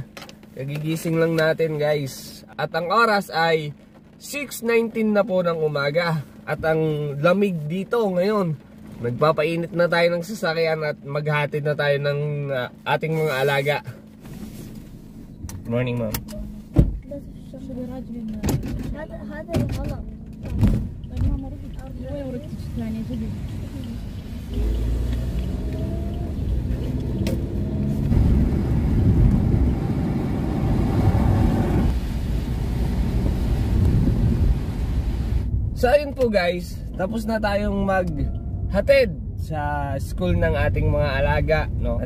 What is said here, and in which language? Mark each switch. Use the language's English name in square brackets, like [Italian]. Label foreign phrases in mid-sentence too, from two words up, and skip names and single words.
[Filipino] Kagigising lang natin guys. At ang oras ay 6:19 na po ng umaga. At ang lamig dito ngayon. Nagpapainit na tayo ng sasakyan at maghatid na tayo ng ating mga alaga. [English] Good morning, ma'am. [Arabic] هذا غلط. ماما رحت شوي ورحت ثانية جديد. [Filipino] So ayun po guys, tapos na tayong maghatid sa school ng ating mga alaga, no?